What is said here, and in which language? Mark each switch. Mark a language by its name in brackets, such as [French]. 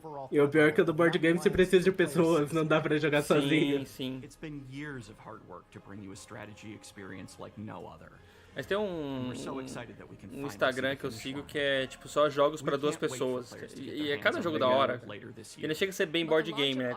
[Portuguese] E o pior é que o do board game você precisa de pessoas, não dá pra jogar sozinho. Sim. [English] It's been years of hard work to bring you a strategy experience like no other. [Portuguese] Mas tem um Instagram que eu sigo que é tipo só jogos pra 2 pessoas. E é cada jogo da hora. E não chega a ser bem board game, né?